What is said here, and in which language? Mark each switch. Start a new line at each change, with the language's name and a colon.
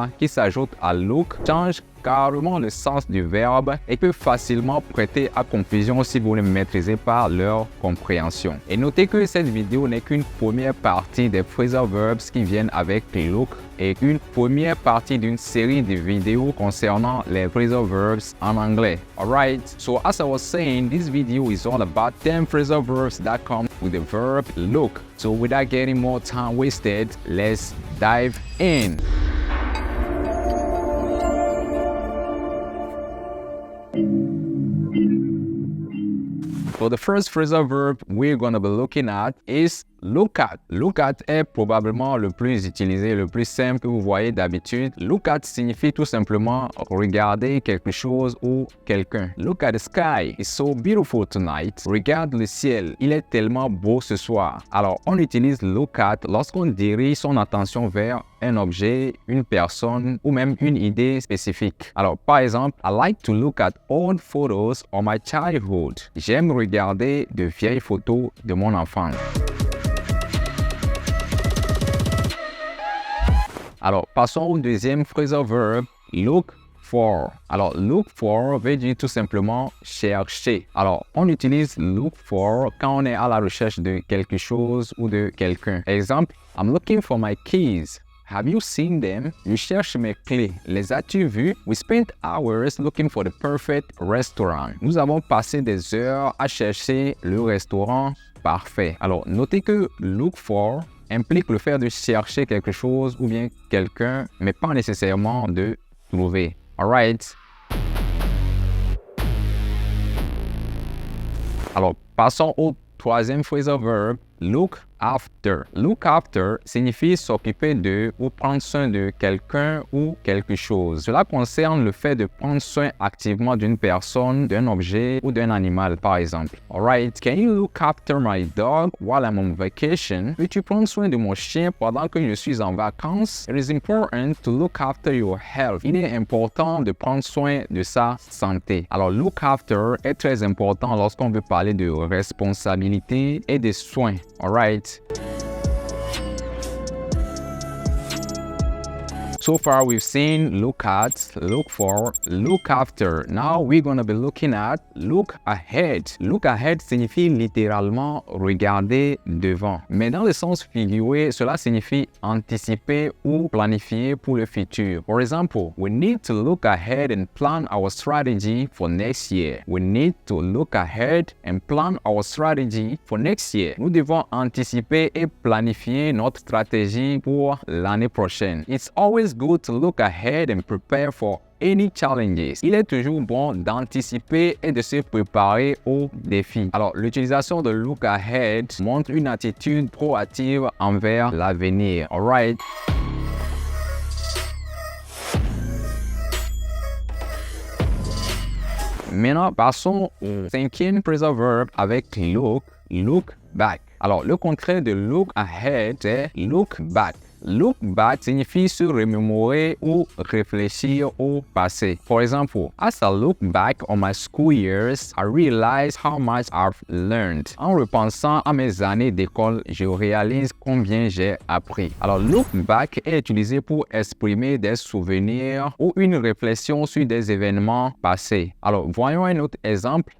French: qui s'ajoutent à look changent carrément le sens du verbe et peut facilement prêter à confusion si vous ne maîtrisez pas leur compréhension. Et notez que cette vidéo n'est qu'une première partie des phrasal verbs qui viennent avec look et une première partie d'une série de vidéos concernant les phrasal verbs en anglais.
English: Alright, so as I was saying, this video is all about 10 phrasal verbs that come with the verb look. So without getting more time wasted, let's dive in. So the first phrasal verb we're going to be looking at is look at.
French: Look at est probablement le plus utilisé, le plus simple que vous voyez d'habitude. Look at signifie tout simplement regarder quelque chose ou quelqu'un.
English: Look at the sky. It's so beautiful tonight.
French: Regarde le ciel. Il est tellement beau ce soir. Alors, on utilise look at lorsqu'on dirige son attention vers un objet, une personne ou même une idée spécifique. Alors, par exemple,
English: I like to look at old photos of my childhood.
French: J'aime regarder de vieilles photos de mon enfance. Alors, passons au deuxième phrasal verb, look for. Alors, look for veut dire tout simplement chercher. Alors, on utilise look for quand on est à la recherche de quelque chose ou de quelqu'un.
English: Exemple, I'm looking for my keys. Have you seen them?
French: Je cherche mes clés. Les as-tu vues?
English: We spent hours looking for the perfect restaurant.
French: Nous avons passé des heures à chercher le restaurant parfait. Alors, notez que look for implique le fait de chercher quelque chose ou bien quelqu'un, mais pas nécessairement de trouver. Alright? Alors, passons au troisième phrasal verb, look after. Look after signifie s'occuper de ou prendre soin de quelqu'un ou quelque chose. Cela concerne le fait de prendre soin activement d'une personne, d'un objet ou d'un animal, par exemple.
English: Alright, can you look after my dog while I'm on vacation?
French: Peux-tu prendre soin de mon chien pendant que je suis en vacances?
English: It is important to look after your health.
French: Il est important de prendre soin de sa santé. Alors, look after est très important lorsqu'on veut parler de responsabilité et de soins.
English: Alright. So far, we've seen look at, look for, look after. Now, we're going to be looking at look ahead.
French: Look ahead signifie littéralement regarder devant. Mais dans le sens figuré, cela signifie anticiper ou planifier pour le futur.
English: For example, we need to look ahead and plan our strategy for next year. We need to look ahead and plan our strategy for next year.
French: Nous devons anticiper et planifier notre stratégie pour l'année prochaine.
English: It's always good to look ahead and prepare for any challenges.
French: Il est toujours bon d'anticiper et de se préparer aux défis. Alors, l'utilisation de look ahead montre une attitude proactive envers l'avenir. Alright? Maintenant, passons au cinquième phrasal verb avec look back. Alors, le contraire de look ahead, c'est look back. Look back signifie se remémorer ou réfléchir au passé.
English: For example, as I look back on my school years, I realize how much I've learned.
French: En repensant à mes années d'école, je réalise combien j'ai appris. Alors, look back est utilisé pour exprimer des souvenirs ou une réflexion sur des événements passés. Alors, voyons un autre exemple.